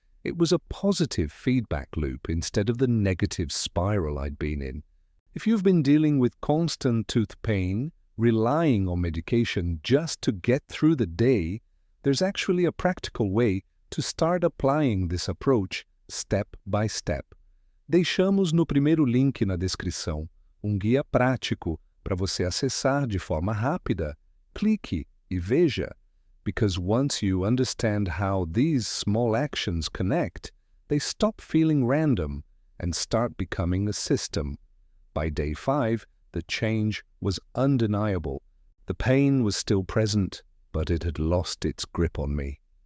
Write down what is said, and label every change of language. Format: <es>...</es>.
<en>It was a positive feedback loop instead of the negative spiral I'd been in. If you've been dealing with constant tooth pain, relying on medication just to get through the day, there's actually a practical way to start applying this approach step by step.</en> <pt>Deixamos no primeiro link na descrição um guia prático para você acessar de forma rápida. Clique e veja,</pt> <en>because once you understand how these small actions connect, they stop feeling random and start becoming a system. By day 5, the change was undeniable. The pain was still present, but it had lost its grip on me.</en>